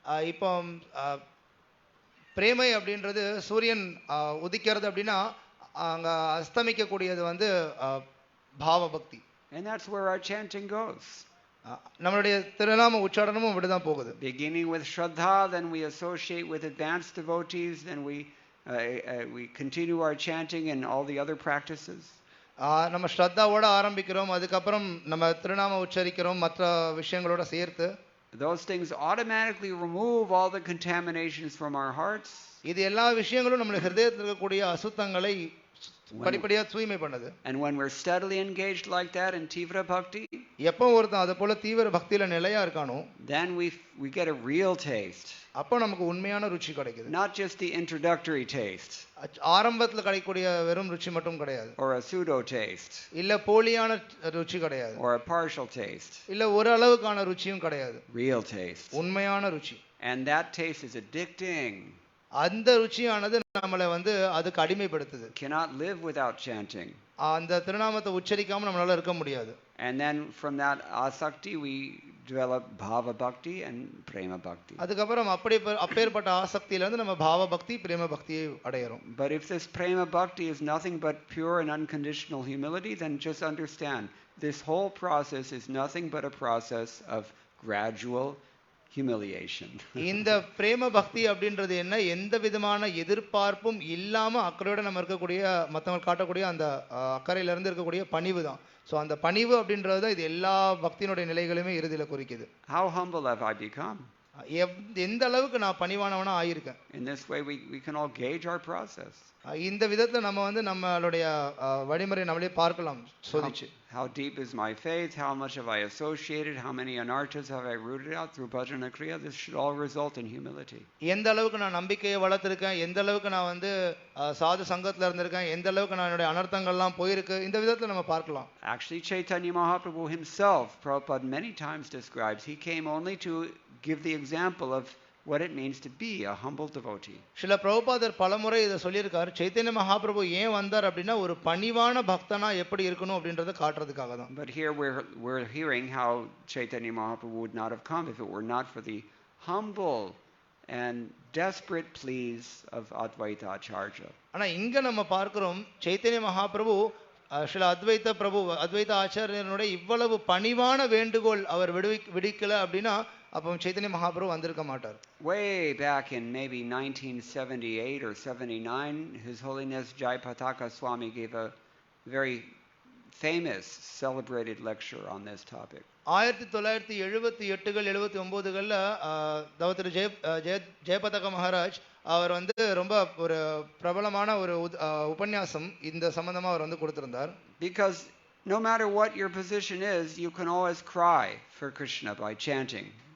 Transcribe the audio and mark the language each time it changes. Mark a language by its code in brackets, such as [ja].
[ta] இப்போ பிரேமை அப்படின்றது சூரியன் உதிக்கிறது அப்படின்னா அங்க அஸ்தமிக்க கூடியது வந்து பாவ பக்தி. [en] And that's where our chanting goes. [ta] நம்மளுடைய திருநாம உச்சாரணமும் அப்படிதான் போகுது. [en] Beginning with Shraddha, then we associate with advanced devotees, then we continue our chanting and all the other practices. [ta] நம்ம ஸ்ரத்தாவோட ஆரம்பிக்கிறோம், அதுக்கப்புறம் நம்ம திருநாம உச்சரிக்கிறோம் மற்ற விஷயங்களோட சேர்த்து. [en] Those things automatically remove all the contaminations from our hearts. [ta] இது எல்லா விஷயங்களும் நம்ம ஹிருதயத்தில் இருக்கக்கூடிய அசுத்தங்களை படிப்படியா தூய்மை பண்ணுது. [en] And when we're steadily engaged like that in tivra bhakti, [ta] எப்போ ஒருத்தன் அத போல தீவிர பக்தியில நிலையா இருக்கானோ, [en] then we get a real taste. [ta] அப்போ நமக்கு உண்மையான ருச்சி கிடைக்குது. [en] Not just the introductory taste. [ta] ஆரம்பத்துல கிடைக்கக்கூடிய வெறும் ருச்சி மட்டும் கிடையாது. [en] Or a pseudo taste. [ta] இல்ல போலியான ருச்சி கிடையாது. [en] Or a partial taste. [ta] இல்ல ஒரு அளவுக்கான ருச்சியும் கிடையாது. [en] Real taste. [ta] உண்மையான ருச்சி. [en] And that taste is addicting. [ta] அந்த ருச்சியானது நம்மளை வந்து அதுக்கு அடிமைப்படுத்துது. [en] Cannot live without chanting. [ta] அந்த திருநாமத்தை உச்சரிக்காம நம்மளால இருக்க முடியாது. [en] And then from that asakti we develop bhava bhakti and prema bhakti. [ta] அதுக்கப்புறம் அப்பேற்பட்ட ஆசக்தியில இருந்து நம்ம பாவ பக்தி, பிரேம பக்தியை அடையறோம். [en] But if this prema bhakti is nothing but pure and unconditional humility, then just understand this whole process is nothing but a process of gradual humiliation. [ta] இந்த பிரேம பக்தி அப்படின்றது என்ன? எந்த விதமான எதிர்பார்ப்பும் இல்லாம அக்கறையோட நம்ம இருக்கக்கூடிய மத்தவங்க காட்டக்கூடிய அந்த அக்கறையில இருந்து இருக்கக்கூடிய பணிவு தான். சோ அந்த பணிவு அப்படின்றது தான் இது எல்லா பக்தியினுடைய நிலைகளையுமே இறுதியில குறிக்குது. [en] How humble have I become? [ta] எந்த அளவுக்கு நான் பணிவானவனா ஆயிருக்கேன். [en] In this way, we can all gauge our process. [ta] இந்த விதத்துல நம்ம வந்து நம்மளுடைய வழிமுறை நம்மளே பார்க்கலாம் சோதிச்சு. [en] How deep is my faith? How much have I associated? How many anarthas have I rooted out through bhajana kriya? This should all result in humility. [ta] எந்த அளவுக்கு நான் நம்பிக்கையை வளர்த்திருக்கேன், எந்த அளவுக்கு நான் வந்து சாது சங்கத்துல இருந்திருக்கேன், எந்த அளவுக்கு நான் என்னுடைய அனர்த்தங்கள்லாம் போயிருக்கு, இந்த விதத்துல நம்ம பார்க்கலாம். [en] Actually, Chaitanya Mahaprabhu himself, Prabhupada many times describes, he came only to give the example of what it means to be a humble devotee. [ta] சில பிரபுபாதர் பலமுறை இதை சொல்லியிருக்காரு. சைத்தன்ய மகாபிரபு ஏன் வந்தார் அப்படின்னா ஒரு பணிவான பக்தனா எப்படி இருக்கணும் அப்படின்றத காட்டுறதுக்காக தான். [en] But here we're hearing how Chaitanya Mahaprabhu would not have come if it were not for the humble and desperate pleas of Advaita Acharya. [ta] ஆனா இங்க நம்ம பார்க்கிறோம் சைத்தன்ய மகாபிரபு சில அத்வைத ஆச்சாரியனுடைய இவ்வளவு பணிவான வேண்டுகோள் அவர் விடுக்கல அப்படின்னா அப்போ சைத்தன்ய மகாபிரபு வந்திருக்க மாட்டார். [en] Way back in maybe 1978 or 79, His Holiness Jayapataka Swami gave a very famous celebrated lecture on this topic. [ta] 1978 79களில் தவத்திரு ஜெயபதக மகாராஜ் அவர் வந்து ரொம்ப ஒரு பிரபலமான ஒரு உபன்யாசம் இந்த சம்பந்தமா அவர் வந்து கொடுத்திருந்தார். [en] Because no matter what your position is, you can always cry for Krishna by chanting.